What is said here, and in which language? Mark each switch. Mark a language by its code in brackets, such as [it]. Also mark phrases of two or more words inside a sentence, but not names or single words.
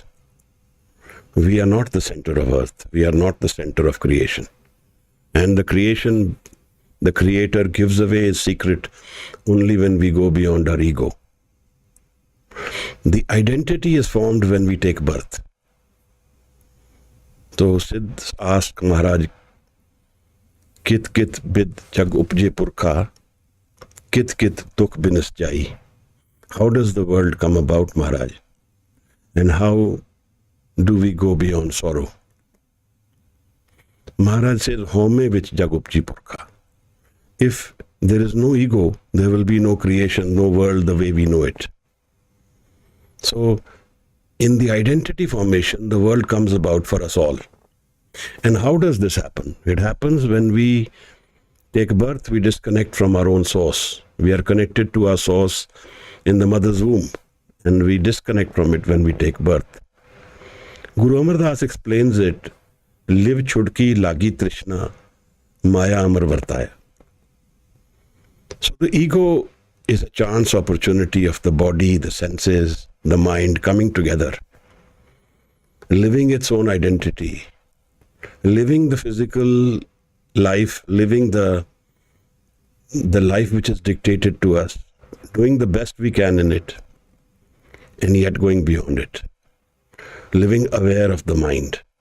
[en] We are not the center of earth. We are not the center of creation. And the creator gives away his secret only when we go beyond our ego. The identity is formed when we take birth. So Siddhs asked Maharaj, [pa] ਕਿਤ ਕਿਤ ਬਿਧਿ ਜਗੁ ਉਪਜੈ ਪੁਰਖਾ, ਕਿਤ ਕਿਤ ਦੁਖਿ ਬਿਨਸਿ ਜਾਈ. [en] How does the world come about, Maharaj? And how do we go beyond sorrow? [pa] Maharaj says, ਹਉਮੈ ਵਿਚਿ ਜਗੁ ਉਪਜੀ ਪੁਰਖਾ. [en] If there is no ego, there will be no creation, no world the way we know it. So, in the identity formation, the world comes about for us all. And how does this happen? It happens when we take birth, we disconnect from our own source. We are connected to our source in the mother's womb, and we disconnect from it when we take birth. Guru Amar Das explains it, [pa] ਲਿਵ ਛੁੜਕੀ ਲਗੀ ਤ੍ਰਿਸਨਾ, ਮਾਇਆ ਅਮਰੁ ਵਰਤਾਇਆ. [en] So the ego is a chance opportunity of the body, the senses, the mind coming together, living its own identity, living the physical life, living the life which is dictated to us, doing the best we can in it, and yet going beyond it, living aware of the mind.